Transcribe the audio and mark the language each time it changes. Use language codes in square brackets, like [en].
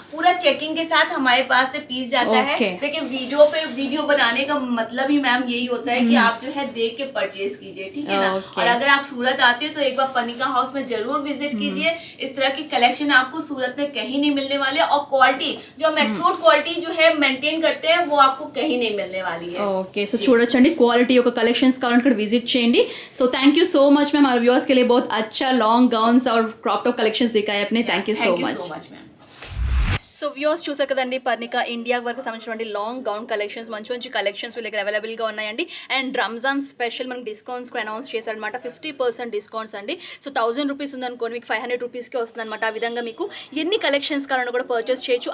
[hi] पूरा चेकिंग के साथ हमारे पास से पीस जाता है. देखिए वीडियो बनाने का मतलब ही मैम यही होता है कि आप जो है देख के परचेज कीजिए, ठीक है ना. और अगर आप सूरत आते हैं तो एक बार पनिका हाउस में जरूर विजिट कीजिए. इस तरह की कलेक्शन आपको सूरत में कहीं नहीं मिलने वाले, और क्वालिटी जो हम एक्सपोर्ट क्वालिटी जो है मेंटेन करते हैं वो आपको कहीं नहीं मिलने वाली है. [te] ఓకే సో చూడొచ్చండి క్వాలిటీ యొక్క కలెక్షన్స్ కావాలంటే ఇక్కడ విజిట్ చేయండి. [en] so thank you so much [hi] ma'am, हमारे व्यूअर्स के लिए बहुत अच्छा लॉन्ग गाउन्स और क्रॉप टॉप कलेक्शंस दिखाए अपने. [en] thank you so much [hi] ma'am. [te] So viewers చూసారు కదండి, పర్నికా ఇండియా వరకు సంబంధించినటువంటి లాంగ్ గౌన్ కలెక్షన్స్, మంచి కలెక్షన్స్ వీళ్ళ దగ్గర అవైలబుల్గా ఉన్నాయండి. అండ్ రంజాన్ స్పెషల్ మనకి డిస్కౌంట్స్ కూడా అనౌన్స్ చేశారనమాట. 50% డిస్కౌంట్స్ అండి. సో 1000 రూపీస్ ఉందనుకోండి మీకు 500 రూపీస్కే వస్తుంది అనమాట. ఆ విధంగా మీకు ఎన్ని కలెక్షన్స్ కావాలన్నా కూడా పర్చేస్ చేయొచ్చు.